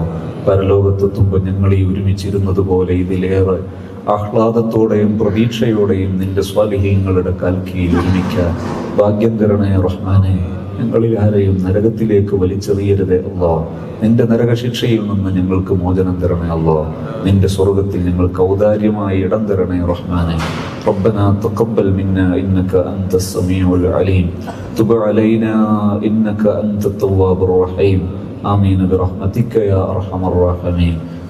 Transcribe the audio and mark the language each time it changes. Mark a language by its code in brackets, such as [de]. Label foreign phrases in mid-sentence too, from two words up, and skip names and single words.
[ml] പരലോകത്തെത്തുമ്പോൾ ഞങ്ങൾ ഈ ഒരുമിച്ചിരുന്നത് പോലെ ഇതിലേറെ ആഹ്ലാദത്തോടെയും പ്രതീക്ഷയോടെയും നിന്റെ സ്വാലിഹീങ്ങളുടെ കാൽക്കീയിൽ ഒരുമിക്കാൻ ഭാഗ്യം തരണേ റഹ്മാനെ. ഞങ്ങളിൽ ആരെയും നരകത്തിലേക്ക് വലിച്ചെറിയരുതേ അല്ലാഹ്. നിന്റെ നരകശിക്ഷയിൽ നിന്ന് ഞങ്ങൾക്ക് മോചനം തരണേ അല്ലാഹ്. നിന്റെ സ്വർഗത്തിൽ ഞങ്ങൾക്ക് ഔദാര്യമായി ഇടം തരണേ റഹ്മാനെ. [ar] ربنا تقبل منا إنك أنت السميع العليم تب علينا إنك أنت التواب الرحيم آمين برحمتك يا أرحم الراحمين.